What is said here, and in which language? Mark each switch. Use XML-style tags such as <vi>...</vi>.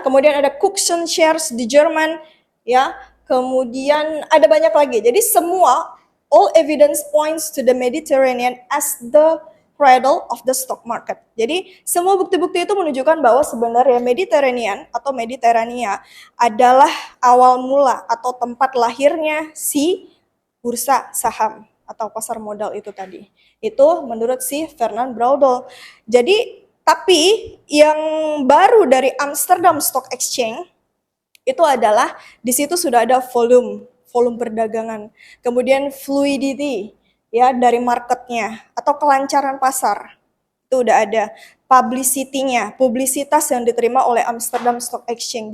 <id>Kemudian ada Cookson Shares di Jerman, ya. Kemudian ada banyak lagi. Jadi semua</id> <en>all evidence points to the Mediterranean as the cradle of the stock market.</en> <id>Jadi semua bukti-bukti itu menunjukkan bahwa sebenarnya Mediterranean atau Mediterania adalah awal mula atau tempat lahirnya si bursa saham atau pasar modal itu tadi. Itu menurut si Fernand Braudel. Jadi tapi yang baru dari Amsterdam Stock Exchange itu adalah di situ sudah ada volume perdagangan, kemudian fluidity ya dari marketnya atau kelancaran pasar itu udah ada, publicity-nya, publisitas yang diterima oleh Amsterdam Stock Exchange.</id>